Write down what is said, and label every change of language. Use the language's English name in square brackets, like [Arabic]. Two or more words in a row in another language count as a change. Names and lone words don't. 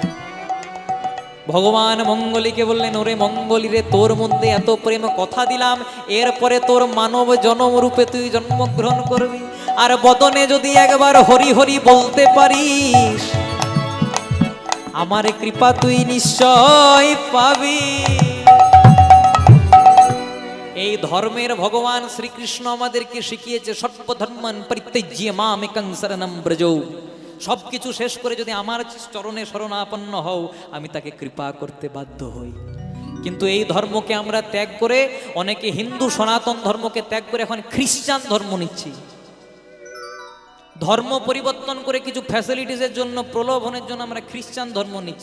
[Bangla] ভগবান মঙ্গলীকে বললেন, ওরে মঙ্গলী রে, তোর মধ্যে এত প্রেম, কথা দিলাম এরপরে তোর মানব জনম রূপে তুই জন্মগ্রহণ করবি, আর বদনে যদি একবার হরি হরি বলতে পারিস, আমার কৃপা তুই নিশ্চয় পাবি। এই ধর্মের ভগবান শ্রীকৃষ্ণ আমাদেরকে শিখিয়েছে, [Sanskrit] সর্বধর্মান পরিত্যজ্য মামেকং শরণং ব্রজ। [Bangla] সবকিছু শেষ করে যদি আমার চরণে শরণাপন্ন হও, আমি তাকে কৃপা করতে বাধ্য হই। কিন্তু এই ধর্মকে আমরা ত্যাগ করে, অনেকে হিন্দু সনাতন ধর্মকে ত্যাগ করে এখন খ্রিস্টান ধর্ম নিচ্ছি। ধর্ম পরিবর্তন করে কিছু ফ্যাসিলিটিসের জন্য, প্রলোভনের জন্য আমরা খ্রিস্টান ধর্ম নিচ্ছি।